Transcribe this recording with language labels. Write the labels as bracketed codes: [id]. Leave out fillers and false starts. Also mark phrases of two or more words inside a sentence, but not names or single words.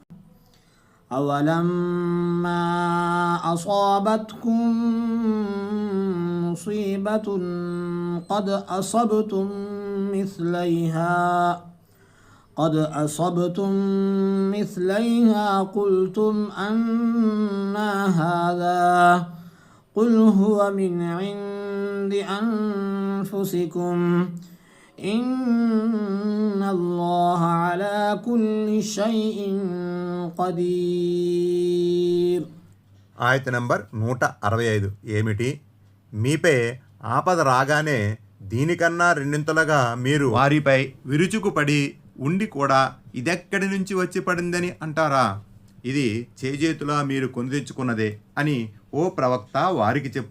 [ar] أولما أصابتكم مصيبة قد أصبتم మిస్లైహా قلتم أنى هذا قل هو من عند أنفسكم إن الله على كل شيء قدير. [te] ఆయత నంబర్ 165 ఏమిటి? మీపై ఆపద రాగానే దీనికన్నా రెండింతలుగా మీరు వారిపై విరుచుకుపడి ఉండి కూడా ఇదెక్కడి నుంచి వచ్చి పడిందని అంటారా? ఇది చేజేతులా మీరు కొని తెచ్చుకున్నదే అని ఓ ప్రవక్త వారికి చెప్పు.